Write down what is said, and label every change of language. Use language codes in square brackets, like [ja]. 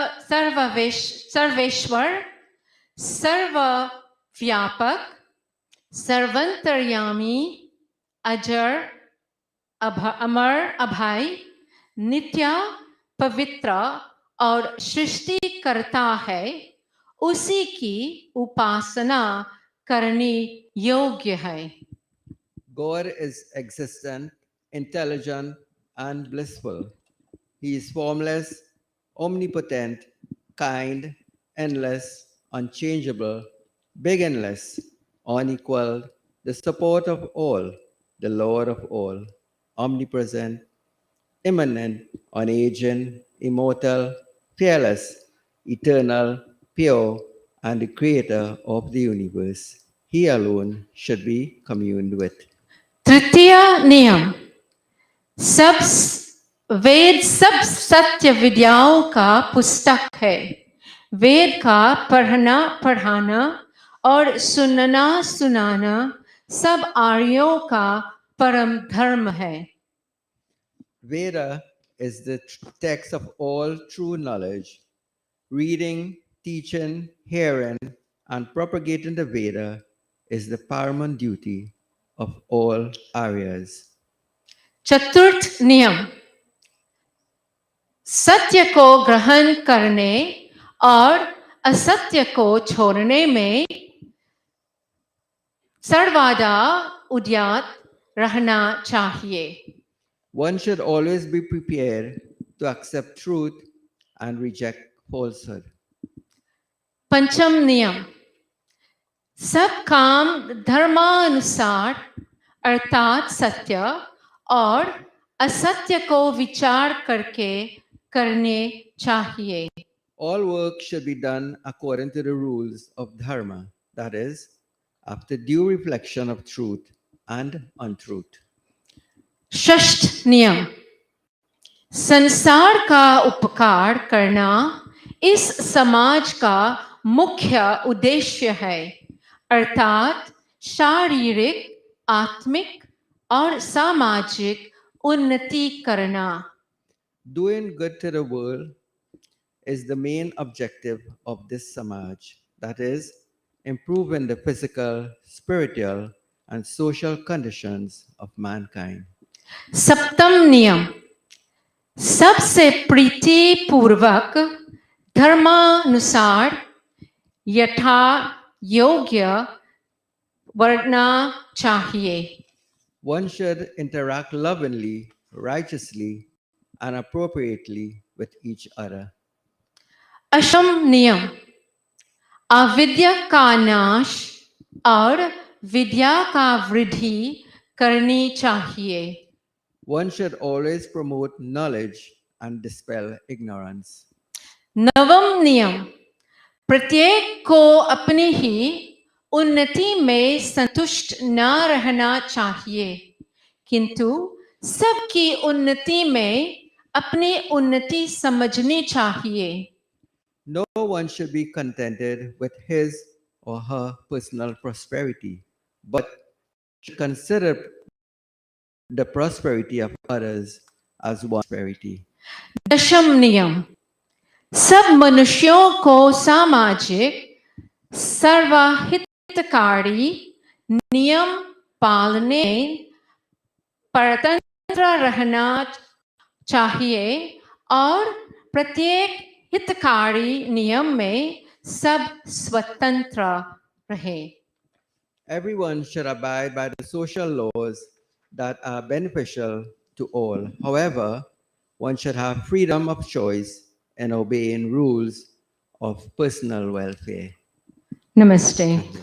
[hi] सर्वेश्वर, सर्वव्यापक, सर्वंतर्यामी, अजर, अमर, अभय, नित्य, पवित्र और सृष्टिकर्ता है, उसी की उपासना करनी योग्य है। [en] God is existent, intelligent, and blissful. He is formless, omnipotent, kind, endless, unchangeable, beginless, unequaled, the support of all, the Lord of all, omnipresent, immanent, unaging, immortal, fearless, eternal, pure, and the creator of the universe. He alone should be communed with. [hi] तृतीय नियम, सब वेद सब सत्य विद्याओं का पुस्तक है। वेद का पढ़ाना और सुनाना सब आर्यों का परम धर्म है। [en] Veda is the text of all true knowledge. Reading, teaching, hearing, and propagating the Veda is the paramount duty of all Aryas. [hi] चतुर्थ नियम, सत्य को ग्रहण करने और असत्य को छोड़ने में सर्वदा उद्यत रहना चाहिए। [en] One should always be prepared to accept truth and reject falsehood. [hi] पंचम नियम, सब काम धर्मानुसार अर्थात सत्य और असत्य को विचार करके करने चाहिए। [en] All work should be done according to the rules of dharma, that is, after due reflection of truth and untruth. [hi] षष्ठ नियम, संसार का उपकार करना इस समाज का मुख्य उद्देश्य है, अर्थात शारीरिक, आत्मिक और सामाजिक उन्नति करना। [en] Doing good to the world is the main objective of this samaj, that is, improving the physical, spiritual, and social conditions of mankind. [hi] सप्तम नियम, सबसे प्रीति पूर्वक धर्मानुसार यथा योग्य वर्णना चाहिए। [en] One should interact lovingly, righteously, and appropriately with each other. [hi] अष्टम नियम, अविद्या का नाश और विद्या का वृद्धि करनी चाहिए। [en] One should always promote knowledge and dispel ignorance. [hi] नवम नियम, प्रत्येक को अपनी ही उन्नति में संतुष्ट न रहना चाहिए, किंतु सबकी उन्नति में अपनी उन्नति समझनी चाहिए। [en] No one should be contented with his or her personal prosperity, but should consider the prosperity of others as one prosperity. [hi] दशम नियम, सब मनुष्यों को सामाजिक सर्वहितकारी नियम पालने परतंत्र रहना चाहिए और प्रत्येक हितकारी नियम में सब स्वतंत्र रहे। [en] Everyone should abide by the social laws that are beneficial to all. However, one should have freedom of choice and obeying rules of personal welfare. Namaste.